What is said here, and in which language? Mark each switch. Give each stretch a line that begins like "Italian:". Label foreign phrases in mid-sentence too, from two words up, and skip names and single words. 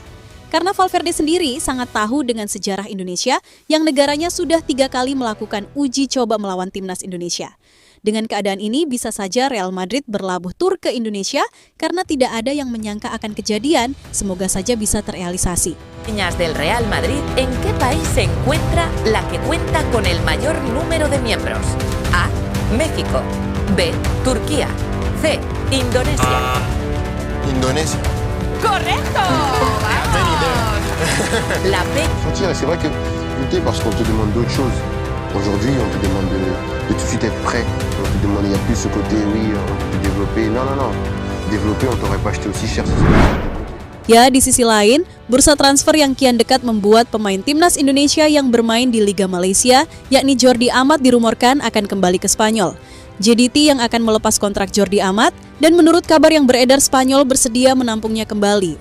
Indonesian: Karena Valverde sendiri sangat tahu dengan sejarah Indonesia yang negaranya sudah 3 kali melakukan uji coba melawan timnas Indonesia. Dengan keadaan ini bisa saja Real Madrid berlabuh tur ke Indonesia karena tidak ada yang menyangka akan kejadian, semoga saja bisa terrealisasi.
Spanish: Del Real Madrid, ¿en qué país se encuentra la que cuenta con el mayor número de miembros? A. México. B. Turquía. C. Indonesia.
French: Indonésie.
Spanish: ¡Correcto! ¡Vamos! La B.
French: C'est vrai que lutter parce qu'on te demande d'autres choses. Aujourd'hui, on te demande de tout de suite être prêt. On te demande, il n'y a plus ce côté, oui, on peut te développer. Non, non, non. Développer, on t'aurait pas acheté aussi cher.
Indonesian: Ya, di sisi lain, bursa transfer yang kian dekat membuat pemain timnas Indonesia yang bermain di Liga Malaysia, yakni Jordi Amat dirumorkan akan kembali ke Spanyol. JDT yang akan melepas kontrak Jordi Amat, dan menurut kabar yang beredar Spanyol bersedia menampungnya kembali.